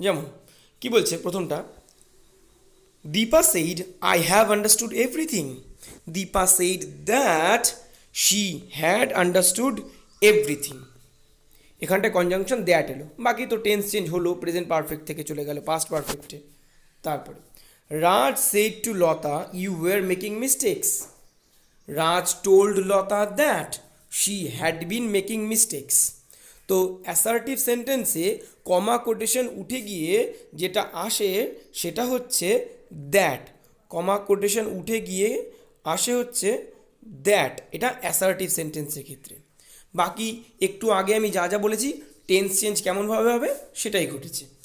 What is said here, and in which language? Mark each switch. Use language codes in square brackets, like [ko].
[bn] যেমন কি বলছে প্রথমটা, [en] Deepa said I have understood everything, Deepa said that she had understood everything. [bn] এখানটায় কনজাংশন দ্যাট এলো, বাকি তো টেন্স চেঞ্জ হলো, প্রেজেন্ট পারফেক্ট থেকে চলে গেল পাস্ট পারফেক্টে। [en] তারপরে Raj said to Lata, you were making mistakes. Raj told Lata that she had been making mistakes. [bn] তো অ্যাসার্টিভ সেন্টেন্সে কমা কোটেশন উঠে গিয়ে যেটা আসে সেটা হচ্ছে দ্যাট, কমা কোটেশন উঠে গিয়ে আসে হচ্ছে দ্যাট, এটা অ্যাসার্টিভ সেন্টেন্সের ক্ষেত্রে। বাকি একটু আগে আমি যা যা বলেছি টেন্স চেঞ্জ কেমনভাবে হবে সেটাই ঘটেছে।